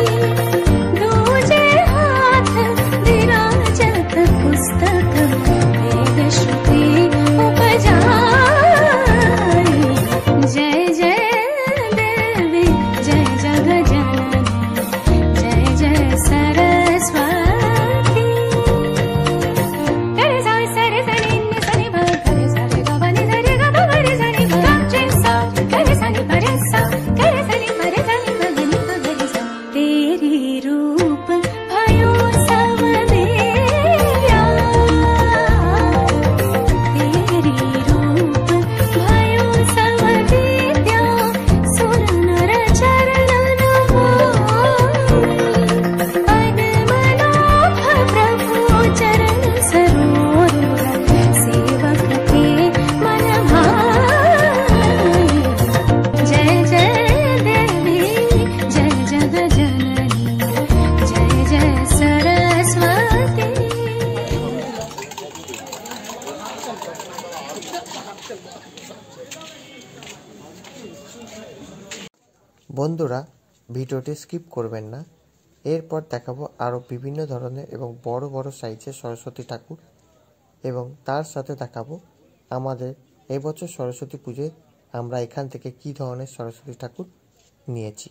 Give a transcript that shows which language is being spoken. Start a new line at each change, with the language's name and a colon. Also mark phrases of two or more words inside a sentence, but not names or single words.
Hindi: दूजे हाथ विराजत पुस्तक वेद श्रुति उपजाई। जय जय देवी जय जगजननी जय जय सरस्वती। करे सा सरे सनि नि सनि भ करे सरे ग बनि सरे ग ब बनि सनि भ ग सा करे सनि परे सा करे सनि परे सनि भ बनि भ गरि सा। तेरी रूप भयो सब देव्या। तेरी रूप भयो सब देव्या सुर नर चरणन मोहि। पद्मनाभ प्रभु चरण सरोज सेवक के मन भाई। जय जय देवी जय जगजननी जय जय सरस्वती।
Bangla: বন্ধুরা ভিডিওটি স্কিপ করবেন না, এরপর দেখাবো আরও বিভিন্ন ধরনের এবং বড় বড় সাইজের সরস্বতী ঠাকুর, এবং তার সাথে দেখাবো আমাদের এবছর সরস্বতী পুজোয় আমরা এখান থেকে কী ধরনের সরস্বতী ঠাকুর নিয়েছি।